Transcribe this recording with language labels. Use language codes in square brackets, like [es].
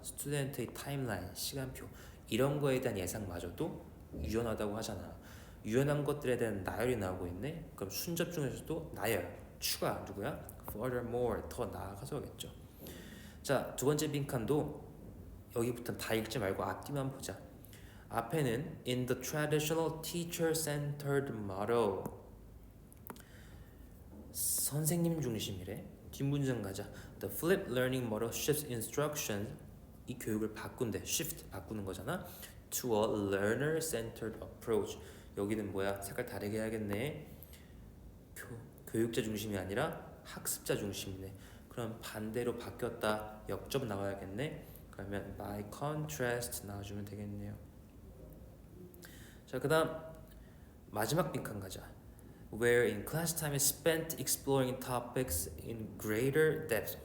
[ko] 스튜던트의 타임라인, 시간표 이런 거에 대한 예상마저도 유연하다고 하잖아. 유연한 것들에 대한 나열이 나오고 있네. 그럼 순접 중에서도 나열, 추가 누구야? furthermore 더 나아가서겠죠. 자, 두 번째 빈칸도 여기부터 다 읽지 말고 앞뒤만 보자. [en] 앞에는 in the traditional teacher-centered model [ko] 선생님 중심이래. 뒷문장 가자. [en] The flip learning model shifts instruction [ko] 이 교육을 바꾼대. shift 바꾸는 거잖아. [en] to a learner-centered approach. [ko] 여기는 뭐야? 색깔 다르게 해야겠네. 교육자 중심이 아니라 학습자 중심이네. 그럼 반대로 바뀌었다. 역접 나와야겠네. 그러면 by contrast 나와주면 되겠네요. 자, 그 다음 마지막 빈칸 가자. [en] Where in class time is spent exploring topics in greater depth.